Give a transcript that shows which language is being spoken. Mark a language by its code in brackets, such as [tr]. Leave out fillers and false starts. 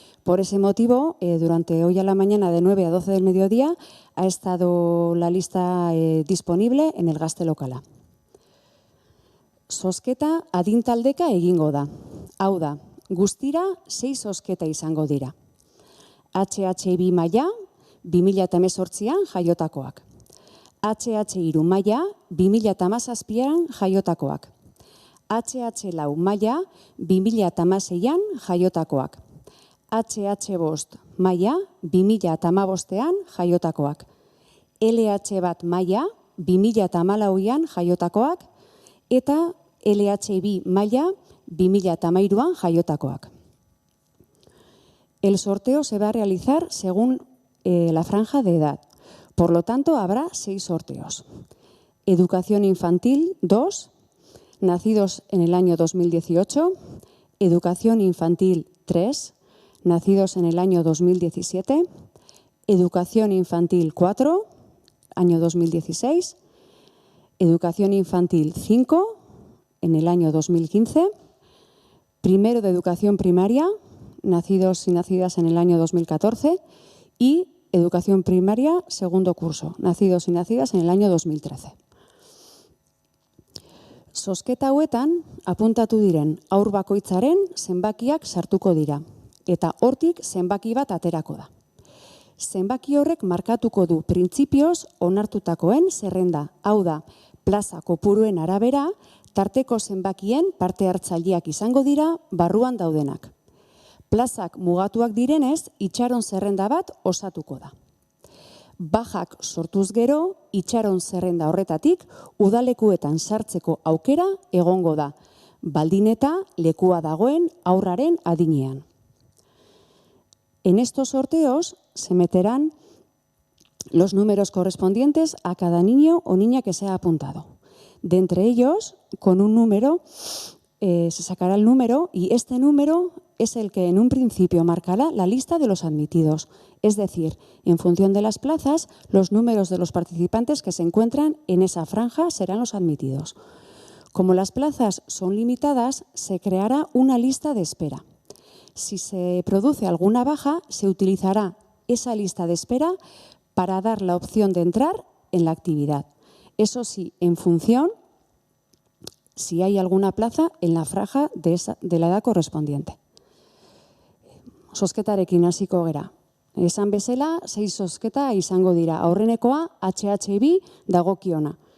[es] Por ese motivo, durante hoy a la mañana de 9 a 12 del mediodía ha estado la lista disponible en el Gaztelokala. [eu] Zozketa adintaldeka egingo da. Hau da, guztira 6 zozketa izango dira. HH2 maila 2018an jaiotakoak. HH3 maila 2017an jaiotakoak. HH4 maila 2016an jaiotakoak. HH5 maila 2015an jaiotakoak. LH1 maila 2014an jaiotakoak eta LH2 maila 2013an jaiotakoak. [es] El sorteo se va a realizar según la franja de edad. Por lo tanto, habrá 6 sorteos. Educación infantil 2, nacidos en el año 2018. Educación infantil 3, nacidos en el año 2017, Educación Infantil 4, año 2016, Educación Infantil 5, en el año 2015, Primero de Educación Primaria, nacidos y nacidas en el año 2014, y Educación Primaria, segundo curso, nacidos y nacidas en el año 2013. [eu] Zozketa hauetan, apuntatu diren haur bakoitzaren zenbakiak sartuko dira. Eta hortik zenbaki bat aterako da. Zenbaki horrek markatuko du printzipioz onartutakoen zerrenda, hau da, plaza kopuruen arabera, tarteko zenbakien parte hartzaileak izango dira barruan daudenak. Plazak mugatuak direnez, itxaron zerrenda bat osatuko da. Bajak sortuz gero, itxaron zerrenda horretatik, udalekuetan sartzeko aukera egongo da, baldin eta lekua dagoen haurraren adinean. [es] En estos sorteos se meterán los números correspondientes a cada niño o niña que se ha apuntado. De entre ellos, con un número, se sacará el número y este número es el que en un principio marcará la lista de los admitidos. Es decir, en función de las plazas, los números de los participantes que se encuentran en esa franja serán los admitidos. Como las plazas son limitadas, se creará una lista de espera. Si se produce alguna baja, se utilizará esa lista de espera para dar la opción de entrar en la actividad. Eso sí, en función si hay alguna plaza en la franja de la edad correspondiente. [eu] Zozketarekin hasiko gera. Esan bezala, 6 zozketa izango dira. Aurrenekoa HH2 dagokiona.